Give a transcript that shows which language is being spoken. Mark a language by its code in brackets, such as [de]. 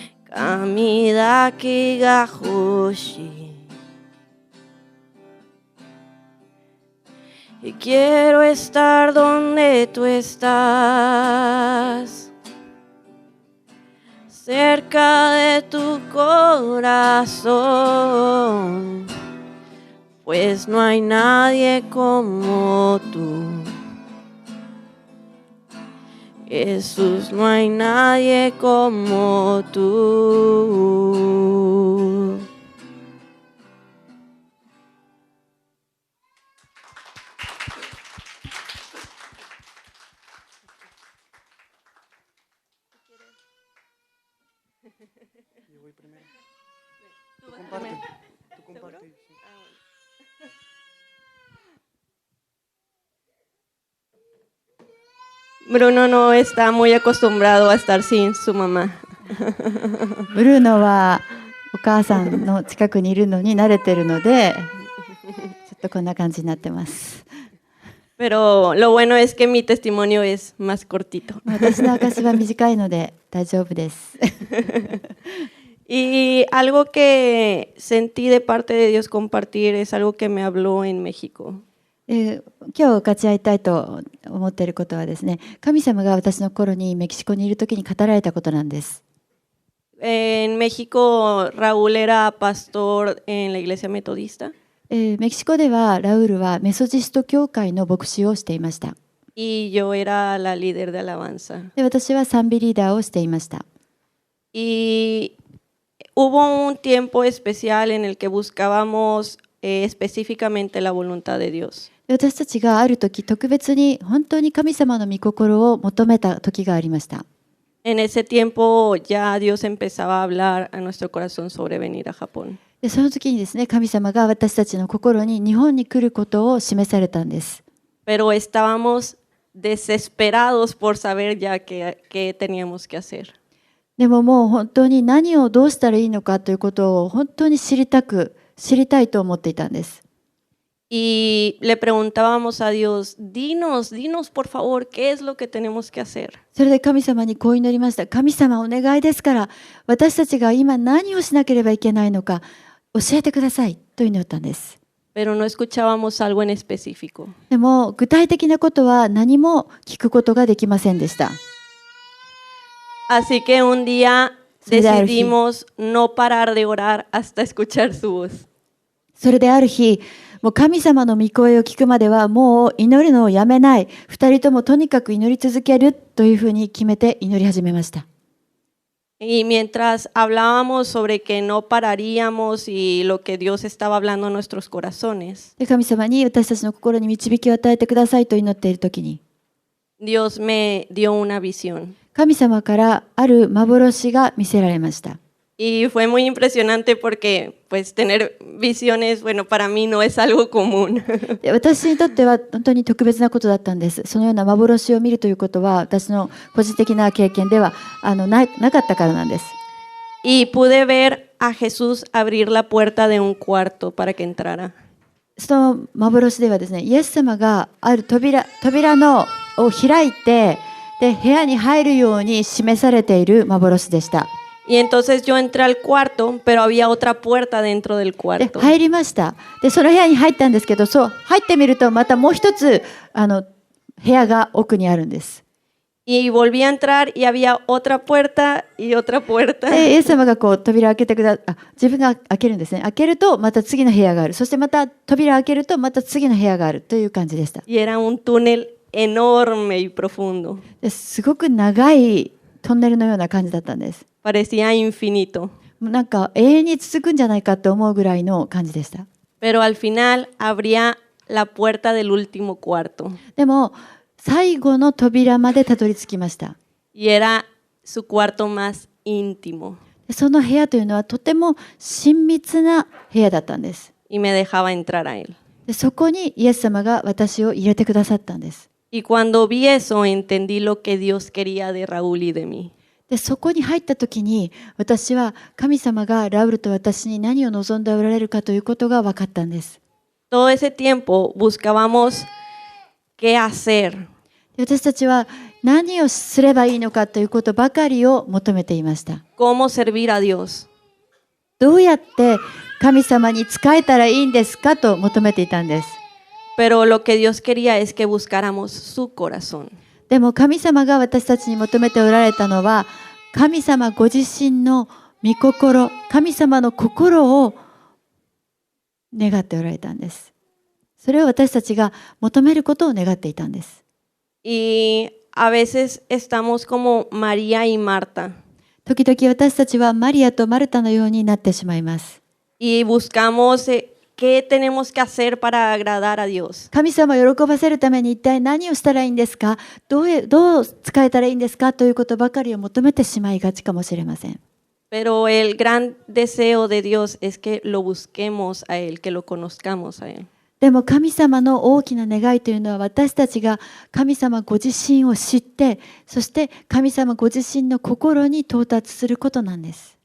[ja] 神だけが欲しい [es] Y quiero estar donde tú estás, cerca de tu corazón, pues no hay nadie como tú. Jesús, no hay nadie como tú. Yo voy primero. Tú comparte. Tú comparte. Bruno no está muy acostumbrado a estar sin su mamá. [ja] ブルーノはお母さんの近くにいるのに慣れてるのでちょっとこんな感じになってます。 [es] Pero lo bueno es que mi testimonio es más cortito. [ja] 私の証は短いので大丈夫です。 [es] Y algo que sentí de parte de Dios compartir es algo que me habló en México. [ja] 今日分かち合いたいと思っていることはですね、神様が私の頃にメキシコにいる時に語られたことなんです。 [es] En México, Raúl era pastor en la iglesia metodista [ja] メキシコではラウールはメソジスト教会の牧師をしていました。 [es] y yo era la líder de alabanza. [ja] で、私は賛美リーダーをしていました。 [es] Y hubo un tiempo especial en el que buscábamos específicamente la voluntad de Dios. [ja] で、私たちがある時特別に本当に神様の御心を求めた時がありました。 [es] En ese tiempo ya Dios empezaba a hablar a nuestro corazón sobre venir a Japón. [ja] で、その時にですね、神様が私たちの心に日本に来ることを示されたんです。 [es] Pero estábamos desesperados por saber ya qué teníamos que hacer. [ja] でももう本当に何をどうしたらいいのかということを本当に知りたいと思っていたんです。 [es] Y le preguntábamos a Dios, dinos por favor, ¿qué es lo que tenemos que hacer? [ja] それで神様にこう祈りました。神様お願いですから、私たちが今何をしなければいけないのか教えてくださいと祈ったんです。 [es] Pero no escuchábamos algo en específico. [ja] でも具体的なことは何も聞くことができませんでした。 [es] Así que un día decidimos no parar de orar hasta escuchar su voz. [ja] それである日、もう神様の御声を聞くまではもう祈るのをやめない。二人ともとにかく祈り続けるというふうに決めて祈り始めました。 [es] Y mientras hablábamos sobre que no pararíamos y lo que Dios estaba hablando a nuestros corazones, [ja] で、神様に私たちの心に導きを与えてくださいと祈っているときに、 [es] Dios me dio una visión. [ja] 神様からある幻が見せられました。 [es] Y fue muy impresionante porque pues tener visiones, bueno, para mí no es algo común. [ja] で、私にとっては本当に特別なことだったんです。そのような幻を見るということは私の個人的な経験ではなかったからなんです。 [es] Y pude ver a Jesús abrir la puerta de un cuarto para que entrara. [ja] その幻ではですね、イエス様がある扉を開いて、で、部屋に入るように示されている幻でした。 [es] Y entonces yo entré al cuarto, pero había otra puerta dentro del で、 cuarto. [ja] 入りました。で、その部屋に入ったんですけど、そう入ってみるとまたもう一つ部屋が奥にあるんです。 [es] Y volví a entrar y había otra puerta y otra puerta. [ja] で、イエス様がこう扉を開けて自分が開けるんですね。開けるとまた次の部屋がある。そしてまた扉を開けるとまた次の部屋があるという感じでした。 [es] Y era un túnel enorme y profundo. [ja] ですごく長いトンネルのような感じだったんです。 [es] Parecía infinito. [ja] なんか永遠に続くんじゃないかと思うぐらいの感じでした。 [es] Pero al final abría la puerta del último cuarto. [ja] でも最後の扉までたどり着きました。 [es] Y era su cuarto más íntimo. [ja] その部屋というのはとても親密な部屋だったんです。 [es] Y me dejaba entrar a él. [ja] で、そこにイエス様が私を入れてくださったんです。 [es] Y cuando vi eso, entendí lo que Dios quería de Raúl y de mí. [ja] で、そこに入った時に私は神様がラウルと私に何を望んでおられるかということが分かったんです。 [es] Todo ese tiempo buscábamos qué hacer. [ja] で、私たちは何をすればいいのかということばかりを求めていました。 [es] Cómo servir a Dios. [ja] どうやって神様に仕えたらいいんですかと求めていたんです。 [es] Pero lo que Dios quería es que buscáramos su corazón. [ja] でも神様が私たちに求めておられたのは神様ご自身の御心、神様の心を願っておられたんです。それを私たちが求めることを願っていたんです。 [es] Y a veces estamos como María y Marta. [ja] 時々私たちはマリアとマルタのようになってしまいます。 [es] Y buscamos qué tenemos que hacer para agradar a Dios. [ja] 神様を喜ばせるために一体何をしたらいいんですか、どう使えたらいいんですかということばかりを求めてしまいがちかもしれません。 [es] Pero el gran deseo de Dios es que lo busquemos a Él, que lo conozcamos a Él. [ja] でも神様の大きな願いというのは私たちが神様ご自身を知って、そして神様ご自身の心に到達することなんです。